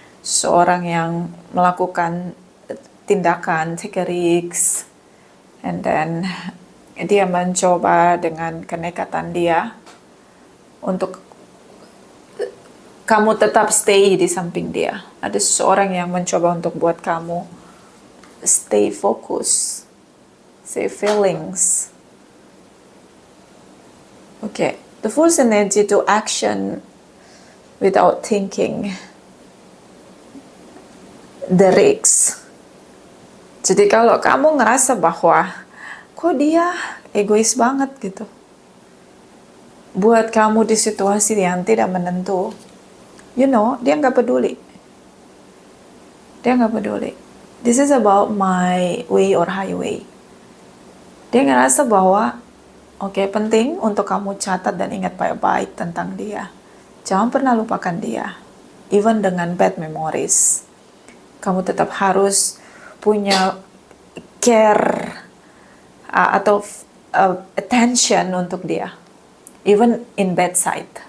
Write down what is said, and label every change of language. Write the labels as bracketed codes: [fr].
[id] Seorang yang melakukan tindakan, [en] take a risk, and then [id] dia mencoba dengan kenekatan dia untuk kamu tetap stay di samping dia. Ada seseorang yang mencoba untuk buat kamu [en] stay focus, say feelings. Okay, the Fool's energy to action without thinking. The risk. [id] Jadi kalau kamu ngerasa bahwa kok dia egois banget gitu, buat kamu di situasi yang tidak menentu, you know, dia nggak peduli. Dia nggak peduli. [en] This is about my way or highway. [id] Dia ngerasa bahwa oke, penting untuk kamu catat dan ingat baik-baik tentang dia. Jangan pernah lupakan dia. Even dengan bad memories. Kamu tetap harus punya care atau attention untuk dia, [en] even in bad side.